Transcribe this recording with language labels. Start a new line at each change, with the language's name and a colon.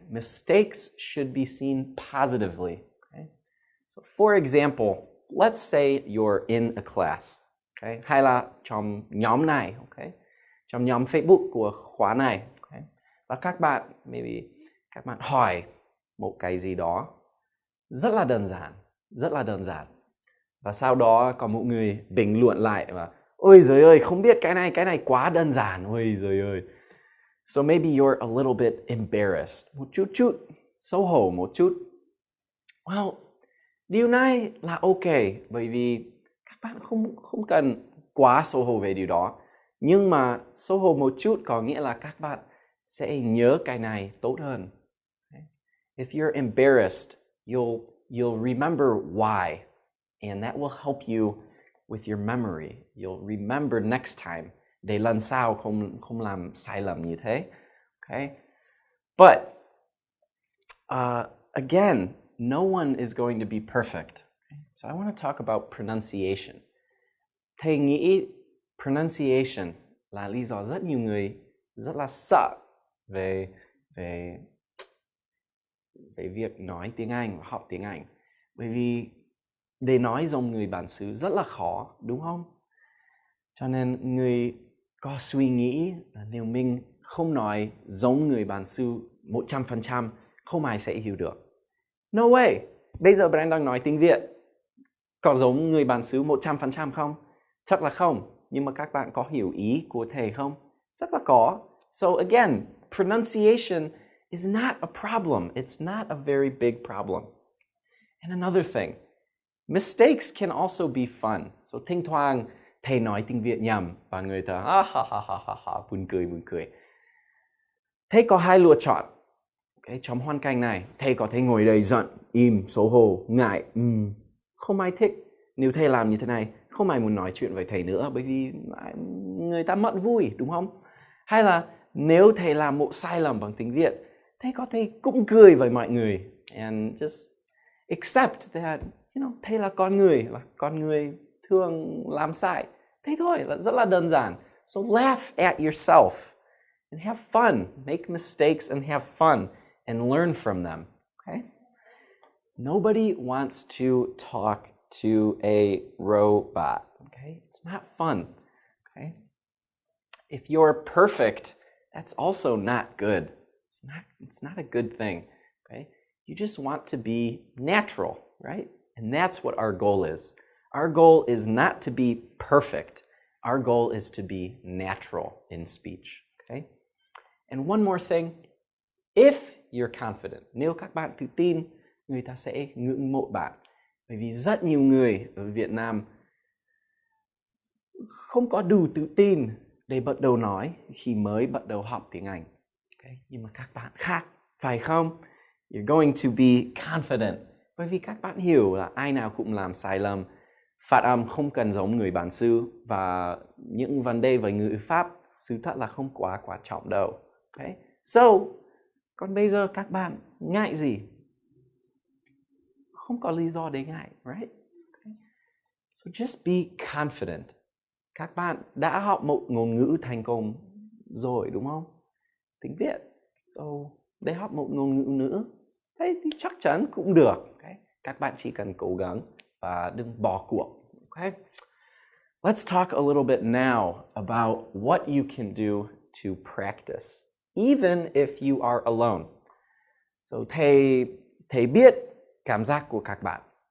English: Mistakes should be seen positively. Okay? So for example, let's say you're in a class.
Vietnamese: Okay? Hay là trong nhóm này. Okay? Trong nhóm Facebook của khóa này. Okay? Và các bạn hỏi một cái gì đó rất là đơn giản. Và sau đó có một người bình luận lại và ôi giời ơi, không biết cái này quá đơn giản, ôi giời ơi.
English: So maybe you're a little bit embarrassed,
Vietnamese: một chút, xấu hổ một chút. Well, điều này là ok, bởi vì các bạn không cần quá xấu hổ về điều đó. Nhưng mà xấu hổ một chút có nghĩa là các bạn sẽ nhớ cái này tốt hơn.
English: Okay? If you're embarrassed, you'll remember why, and that will help you with your memory. You'll remember next time
Vietnamese: để lần sau không làm sai lầm như thế.
English: Okay? But again, no one is going to be perfect. Okay? So I want to talk about pronunciation.
Vietnamese: Thầy nghĩ pronunciation là lý do rất nhiều người rất là sợ về việc nói tiếng Anh và học tiếng Anh. Bởi vì để nói giống người bản xứ rất là khó, đúng không? Cho nên người có suy nghĩ là nếu mình không nói giống người bản xứ 100%, không ai sẽ hiểu được.
English: No way!
Vietnamese: Bây giờ Brand đang nói tiếng Việt, có giống người bản xứ 100% không? Chắc là không. Nhưng mà các bạn có hiểu ý của thầy không? Chắc là có.
English: So again, pronunciation is not a problem. It's not a very big problem. And another thing, mistakes can also be fun.
Vietnamese: So thỉnh thoảng thầy nói tiếng Việt nhầm và người ta buồn cười. Thầy có hai lựa chọn. Okay, trong hoàn cảnh này, thầy có thể ngồi đây giận, im, xấu hổ, ngại. Không ai thích. Nếu thầy làm như thế này, không ai muốn nói chuyện với thầy nữa bởi vì người ta mất vui, đúng không? Hay là nếu thầy làm một sai lầm bằng tiếng Việt, thầy có thể cũng cười với mọi người
English: and just accept that,
Vietnamese: thầy là con người thường làm sai. Thế thôi, là rất là đơn giản.
English: So laugh at yourself and have fun. Make mistakes and have fun and learn from them. Okay? Nobody wants to talk to a robot. Okay? It's not fun. Okay? If you're perfect, that's also not good. It's not a good thing. Okay? You just want to be natural, right? And that's what our goal is. Our goal is not to be perfect. Our goal is to be natural in speech. Okay? And one more thing, if you're confident,
Vietnamese: nếu các bạn tự tin, người ta sẽ ngưỡng mộ bạn. Bởi vì rất nhiều người ở Việt Nam không có đủ tự tin để bắt đầu nói khi mới bắt đầu học tiếng Anh. Okay? Nhưng mà các bạn khác, phải không?
English: You're going to be confident.
Vietnamese: Bởi vì các bạn hiểu là ai nào cũng làm sai lầm. Phát âm không cần giống người bản xứ và những vấn đề về ngữ pháp sự thật là không quá quan trọng đâu. Okay? So, còn bây giờ các bạn ngại gì? Không có lý do để ngại, right? Okay.
English: So just be confident.
Vietnamese: Các bạn đã học một ngôn ngữ thành công rồi, đúng không? Tiếng Việt. So, để học một ngôn ngữ nữa, thế thì chắc chắn cũng được. Okay? Các bạn chỉ cần cố gắng và đừng bỏ cuộc.
English: Okay? Let's talk a little bit now about what you can do to practice, even if you are alone.
Vietnamese: So, thầy biết cảm giác của các bạn.